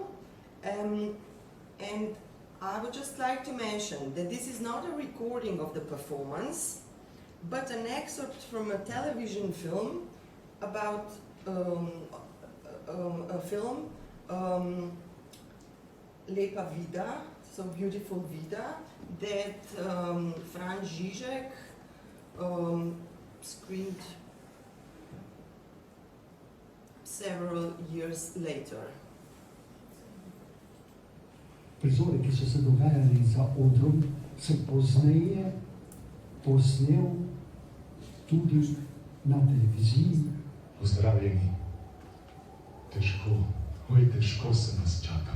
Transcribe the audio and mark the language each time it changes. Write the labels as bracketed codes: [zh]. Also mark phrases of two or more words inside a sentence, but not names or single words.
[en] And I would just like to mention that this is not a recording of the performance, but an excerpt from a television film about a film, Lepa Vida, so Beautiful Vida, that Frana Žižek screened several years later. [sl] Prizori, ki so se dogajali za odrom, sem pozneje posnel tudi na televiziji. Pozdravljeni. Težko, oj, težko se nas čakam.